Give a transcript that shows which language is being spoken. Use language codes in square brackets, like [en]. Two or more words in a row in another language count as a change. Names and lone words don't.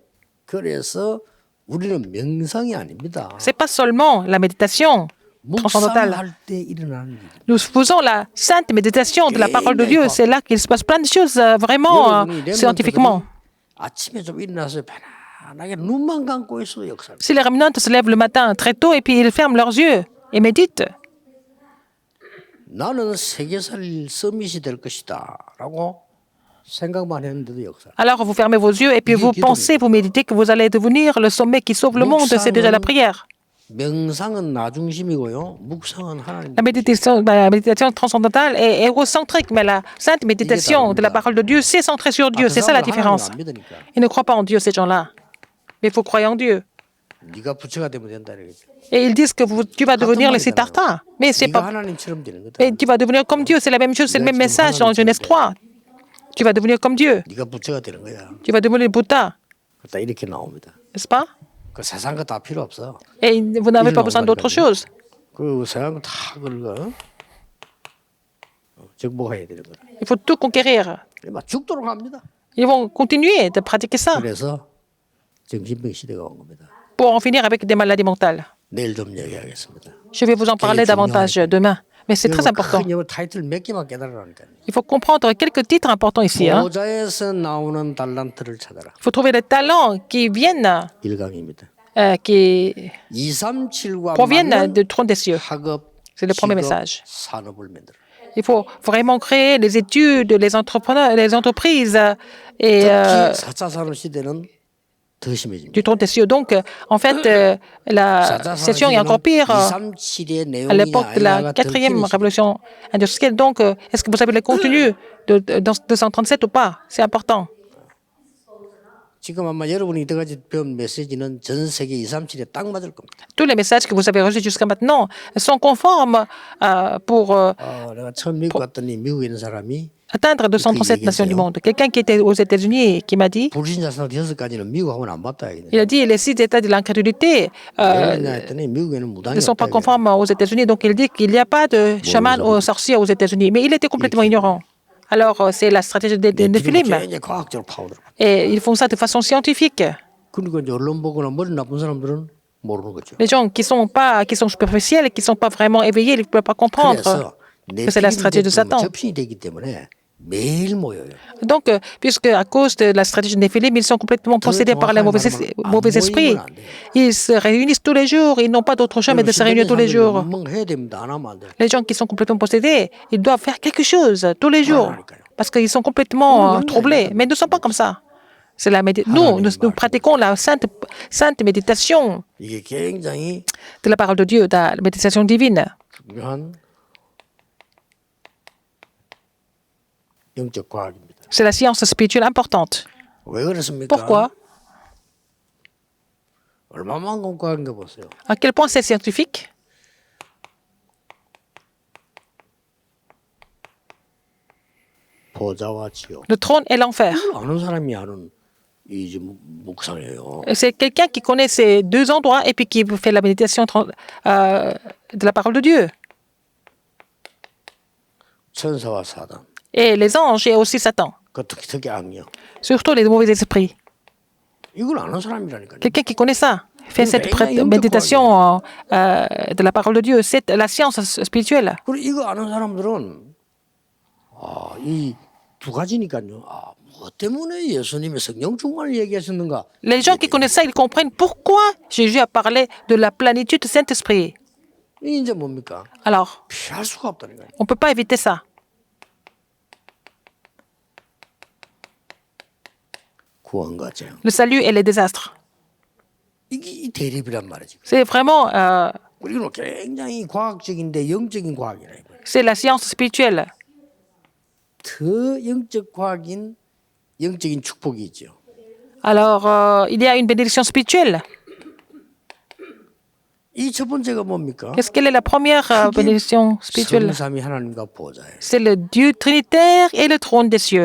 [fr] Ce n'est pas seulement la méditation transcendantale. Nous faisons la sainte méditation de la parole de Dieu. C'est là qu'il se passe plein de choses vraiment scientifiquement. [ko] 편안하게 눈만 감고 있어도 역사. [fr] Si les remnants se lèvent le matin très tôt et puis ils ferment leurs yeux et méditent, [ko] 나는 세계살 서밋이 될 것이다라고 생각만 했는데도 역사. [fr] alors vous fermez vos yeux et puis vous pensez, vous méditez que vous allez devenir le sommet qui sauve le monde. C'est déjà la prière. [ko] 명상은 나 중심이고요. 묵상은 하나님. [fr] La méditation transcendantale est égocentrique, mais la sainte méditation de la parole de Dieu, c'est centré sur Dieu. C'est ça la différence. Ils ne croient pas en Dieu, ces gens-là. Mais il faut croire en Dieu. [ko] 네가 부처가 되면 된다 이러겠죠. [fr] Et ils disent que tu vas devenir le Siddhartha. Mais c'est [ko] 네가 [fr] pas. [ko] 하나님처럼 되는 거다. [fr] Mais tu vas devenir comme Dieu. C'est la même chose, c'est le même message dans Genèse 3. Tu vas devenir comme Dieu. [ko] 네가 부처가 되는 거야. [fr] Tu vas devenir le Bouddha. [ko] 딱 이렇게 나옵니다. [fr] N'est-ce pas? [ko] 그 세상 거 다 필요 없어. [fr] Et vous n'avez pas besoin d'autre chose. [ko] 그 세상 다 그걸 정복해야 되는 거야. [fr] Il faut tout conquérir. [ko] 막 죽도록 합니다. [fr] Ils vont continuer de pratiquer ça [ko] 그래서 정신병 시대가 온 겁니다. [fr] pour en finir avec des maladies mentales. [ko] 내일 좀 얘기하겠습니다. [fr] Je vais vous en parler davantage demain. Mais c'est très important. [ko] 큰 영어 타이틀 몇 개만 깨달으라니까요. [fr] Il faut comprendre quelques titres importants ici. Hein. [ko] 보좌에서 나오는 달란트를 찾아라. [fr] Il faut trouver les talents qui viennent, [ko] 1강입니다. [fr] qui [ko] 237과 [fr] proviennent du trône des cieux. [ko] 학업, [fr] C'est le premier [ko] 직업, [fr] message. [ko] 산업을 만들어. [fr] Il faut vraiment créer les études, les entrepreneurs, les entreprises et [ko] 특히 4차 산업 시대는 더 심해집니다. [fr] du trône des cieux. Donc, en fait, la [ko] 4차 [fr] situation est [ko] 산업 [fr] encore pire à [ko] 237의 [fr] l'époque [ko] 내용이냐 [fr] de la [ko] 아니냐가 더 [fr] quatrième [ko] 힘이 있습니다. [fr] révolution industrielle. Donc, est-ce que vous savez le contenu de 237 ou pas? C'est important. [ko] 지금 아마 여러분이 이때까지 배운 메시지는 전 세계 237에 딱 맞을 겁니다. [fr] Tous les messages que vous avez reçus jusqu'à maintenant sont conformes pour [ko] 내가 처음 미국 갔더니 미국에 있는 사람이 [fr] atteindre 237 nations du monde. Quelqu'un qui était aux États-Unis qui m'a dit, [ko] 불신자 산업 6가지는 미국하고는 안 맞다. [fr] il a dit les 6 états de l'incrédulité [ko] 왜냐 했더니 미국에는 무당이 [fr] ne sont pas [ko] 없다. [fr] conformes aux États-Unis. Donc il dit qu'il n'y a pas de chaman ou sorcier aux États-Unis. Mais il était complètement ignorant. Alors c'est la stratégie des Néphilim. [ko] 굉장히 과학적으로 파고들어. [fr] Et ils font ça de façon scientifique. [ko] 그러니까 이제 언론 보거나 머리 나쁜 사람들은 모르는 거죠. [fr] Les gens qui sont superficiels, qui ne sont pas vraiment éveillés, ils ne peuvent pas comprendre [ko] 그래서 [fr] que c'est la stratégie de Satan. [ko] 접신이 되기 때문에 매일 모여요. [fr] Donc, puisque à cause de la stratégie des Néphilim, ils sont complètement possédés par les mauvais esprits, ils se réunissent tous les jours, ils n'ont pas d'autre choix mais de se réunir tous les jours. [ko] 해야 됩니다. 안 하면 안 돼. [fr] Les gens qui sont complètement possédés, ils doivent faire quelque chose tous les jours parce qu'ils sont complètement troublés. Mais nous ne sommes pas comme ça. C'est la nous pratiquons la sainte méditation [ko] 이게 굉장히 [fr] de la parole de Dieu, de la méditation divine. [ko] 중요한 영적 과학입니다. [fr] C'est la science spirituelle importante. [ko] 왜 그렇습니까? [fr] Pourquoi? [ko] 얼마만큼 과학인가 보세요. [fr] À quel point c'est scientifique? [ko] 보좌와 지옥. [fr] Le trône et l'enfer. [ko] 아는 사람이 아는 이 묵상이에요. [fr] C'est quelqu'un qui connaît ces deux endroits et puis qui fait la méditation de la parole de Dieu. [ko] 천사와 사단. [fr] Et les anges et aussi Satan. [ko] 그 특히 악령. [fr] Surtout les mauvais esprits. [ko] 이걸 아는 사람이라니까요. [fr] Quelqu'un qui connaît ça fait cette méditation de la parole de Dieu. C'est la science spirituelle. [ko] 그리고 이거 아는 사람들은 이 두 가지니까요. 뭐 때문에 예수님이 성령 충만을 얘기하셨는가? [fr] Les gens qui connaissent ça, ils comprennent pourquoi Jésus a parlé de la plénitude du Saint-Esprit. [ko] 이게 이제 뭡니까? [fr] Alors, [ko] 피할 수가 없다니까요. [fr] on ne peut pas éviter ça. [ko] 구원과 재앙. [fr] Le salut et les désastres. [ko] 이게 이 대립이란 말이지. [fr] C'est vraiment, [ko] 이건 굉장히 과학적인데 영적인 과학이라 이거예요. [fr] c'est la science spirituelle. [ko] 더 영적 과학인 영적인 축복이 있죠. [fr] Alors, il y a une bénédiction spirituelle. [ko] 이 첫 번째가 뭡니까? [fr] Quelle est la première bénédiction spirituelle? [ko] 성삼위 하나님과 보좌예요. [fr] C'est le Dieu trinitaire et le trône des cieux.